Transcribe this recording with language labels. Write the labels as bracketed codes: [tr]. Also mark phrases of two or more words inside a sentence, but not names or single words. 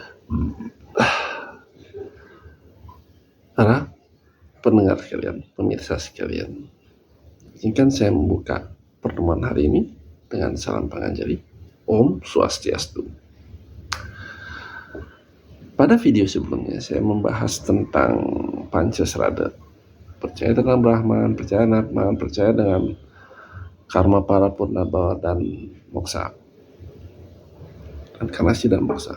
[id] Para pendengar sekalian, pemirsa sekalian, izinkan saya membuka pertemuan hari ini dengan salam panganjali. [ban] Om Swastiastu. [id] Pada video sebelumnya saya membahas tentang Pancasrada, percaya dengan Brahman, percaya dengan Atman, percaya dengan karma para purnaba dan moksa, dan kanasi dan moksa.